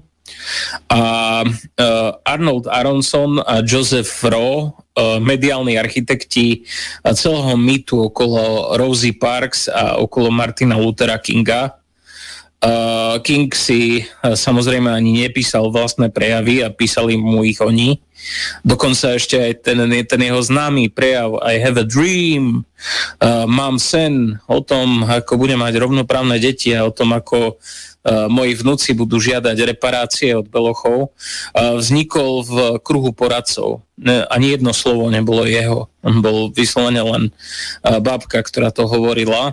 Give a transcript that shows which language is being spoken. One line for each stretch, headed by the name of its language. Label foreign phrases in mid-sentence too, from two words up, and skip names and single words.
Slovak: A Arnold Aronson a Joseph Rowe, mediálni architekti celého mýtu okolo Rosie Parks a okolo Martina Luthera Kinga. King si samozrejme ani nepísal vlastné prejavy a písali mu ich oni. Dokonca ešte aj ten jeho známy prejav
English: I have a dream,
Slovak: mám sen o tom, ako budem mať rovnoprávne deti a o tom, ako moji vnúci budú žiadať reparácie od belochov, vznikol v kruhu poradcov. Ani jedno slovo nebolo jeho. On bol vyslovene len babka, ktorá to hovorila.